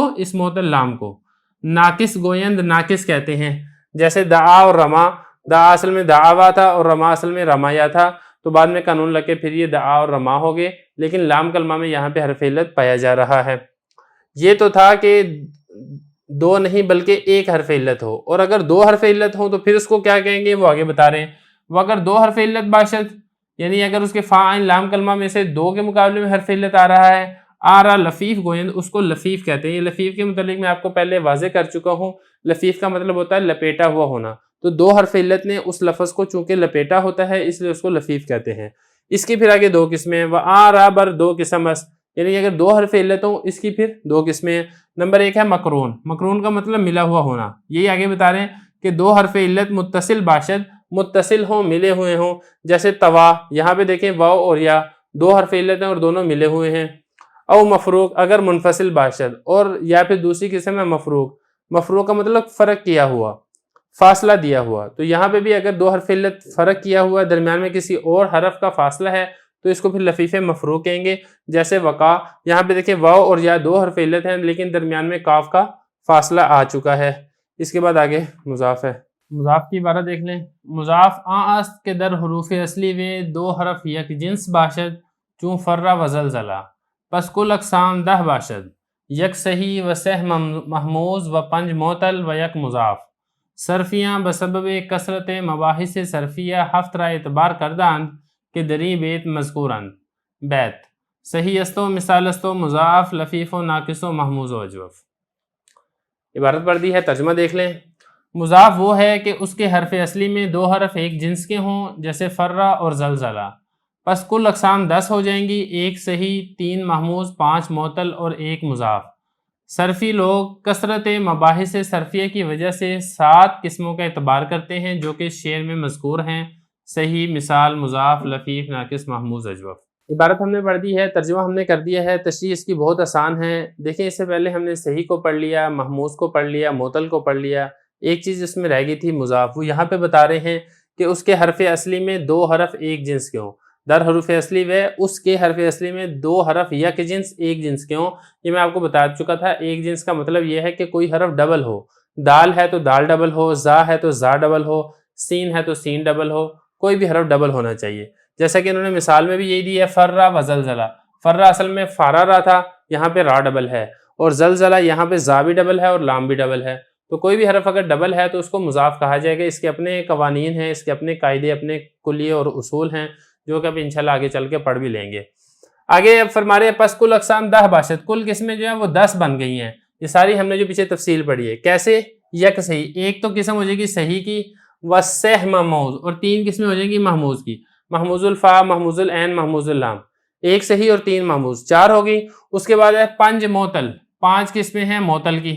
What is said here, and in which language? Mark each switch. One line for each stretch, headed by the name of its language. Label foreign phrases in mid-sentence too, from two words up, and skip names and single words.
Urdu: اس معطل لام کو
Persian: ناقص گویند
Urdu: ناقص کہتے ہیں، جیسے دعا اور رما، دعا اصل میں دعاوا تھا اور رما اصل میں رمایا تھا، تو بعد میں قانون لگ کے پھر یہ دعا اور رما ہو گئے، لیکن لام کلمہ میں یہاں پہ حرف علت پایا جا رہا ہے۔ یہ تو تھا کہ دو نہیں بلکہ ایک حرف علت ہو، اور اگر دو حرف علت ہو تو پھر اس کو کیا کہیں گے وہ آگے بتا رہے ہیں۔ وہ
Persian: اگر دو حرف علت باشد
Urdu: یعنی اگر اس کے فا عین لام کلمہ میں سے دو کے مقابلے میں حرف علت آ رہا ہے، آ رہا
Persian: لفیف گویند،
Urdu: اس کو لفیف کہتے ہیں۔ یہ لفیف کے متعلق میں آپ کو پہلے واضح کر چکا ہوں، لفیف کا مطلب ہوتا ہے لپیٹا ہوا ہونا، تو دو حرف علت نے اس لفظ کو چونکہ لپیٹا ہوتا ہے اس لیے اس کو لفیف کہتے ہیں۔ اس کی پھر آگے دو قسمیں ہیں، وہ آ رہا
Persian: بر دو قسم است،
Urdu: یعنی اگر دو حرف علت ہوں اس کی پھر دو قسمیں ہیں۔ نمبر ایک ہے مقرون، مقرون کا مطلب ملا ہوا ہونا، یہی آگے بتا رہے ہیں کہ
Persian: دو حرف علت متصل باشد،
Urdu: متصل ہوں، ملے ہوئے ہوں، جیسے طوا، یہاں پہ دیکھیں واو اور یا دو حرف علت ہیں اور دونوں ملے ہوئے ہیں۔
Persian: او مفروق اگر منفصل باشد،
Urdu: اور یا پھر دوسری قسم ہے مفروق، مفروق کا مطلب فرق کیا ہوا، فاصلہ دیا ہوا، تو یہاں پہ بھی اگر دو حرف علت فرق کیا ہوا ہے، درمیان میں کسی اور حرف کا فاصلہ ہے، تو اس کو پھر لفیف مفروق کہیں گے، جیسے وقع، یہاں پہ دیکھیں واو اور یا دو حرف علت ہیں لیکن درمیان میں کاف کا فاصلہ آ چکا ہے۔ اس کے بعد آگے مضاف ہے، مضاف کی عبارت دیکھ لیں۔
Persian: مضاف است کے در حروف اصلی میں دو حرف یک جنس باشد چون فرہ و زلزلہ، پس کل اقسام 10 باشد، یک صحیح و سہ محموز و 5 معطل و یک مضاف، صرفیاں بسبب کثرت مباحث صرفیہ 7 را اعتبار کردند کہ دری بیت مذکورند۔ بیت صحیح استو مثال استو مضاف لفیف و ناقص و محموز و اجوف۔
Urdu: عبارت پڑھ دی ہے، ترجمہ دیکھ لیں۔ مضاف وہ ہے کہ اس کے حرف اصلی میں دو حرف ایک جنس کے ہوں جیسے فرہ اور زلزلہ، پس کل اقسام 10 ہو جائیں گی، 1 صحیح، 3 محموز، 5 معطل اور 1 مضاف۔ صرفی لوگ کثرت مباحث صرفیہ کی وجہ سے 7 قسموں کا اعتبار کرتے ہیں جو کہ شعر میں مذکور ہیں، صحیح، مثال، مضاف، لفیف، ناقص، محموز، اجوف۔ عبارت ہم نے پڑھ دی ہے، ترجمہ ہم نے کر دیا ہے، تشریح اس کی بہت آسان ہے۔ دیکھیں اس سے پہلے ہم نے صحیح کو پڑھ لیا، محموز کو پڑھ لیا، معطل کو پڑھ لیا، ایک چیز اس میں رہ گئی تھی مضاف، وہ یہاں پہ بتا رہے ہیں کہ اس کے حرف اصلی میں دو حرف ایک جنس کے ہوں،
Persian: در حروف اصلی و
Urdu: اس کے حرف اصلی میں دو حرف
Persian: یک جنس
Urdu: ایک جنس کے ہوں۔ یہ میں آپ کو بتا چکا تھا، ایک جنس کا مطلب یہ ہے کہ کوئی حرف ڈبل ہو، دال ہے تو دال ڈبل ہو، زا ہے تو زا ڈبل ہو، سین ہے تو سین ڈبل ہو، کوئی بھی حرف ڈبل ہونا چاہیے۔ جیسا کہ انہوں نے مثال میں بھی یہی دی ہے، فرہ و زلزلہ، فرہ اصل میں فارا را تھا، یہاں پہ را ڈبل ہے، اور زلزلہ یہاں پہ زا بھی ڈبل ہے اور لام بھی ڈبل ہے، تو کوئی بھی حرف اگر ڈبل ہے تو اس کو مضاف کہا جائے گا۔ اس کے اپنے قوانین ہیں، اس کے اپنے قاعدے، اپنے کلیے اور اصول ہیں جو کہ اب انشاءاللہ آگے چل کے پڑھ بھی لیں گے۔ آگے اب فرما رہے ہیں
Persian: پس کل اقسام 10 باشد،
Urdu: کل قسمیں جو ہیں وہ 10 بن گئی ہیں۔ یہ ساری ہم نے جو پیچھے تفصیل پڑھی ہے، کیسے؟
Persian: یک صحیح،
Urdu: ایک تو قسم ہو جائے گی صحیح کی،
Persian: وسہ محموز،
Urdu: اور 3 قسمیں ہو جائیں گی محموز کی، محموز الفا، محموز العین، محموز اللام، ایک صحیح اور 3 محموز، 4 ہو گئی۔ اس کے بعد ہے 5 معطل، 5 قسمیں ہیں معطل کی۔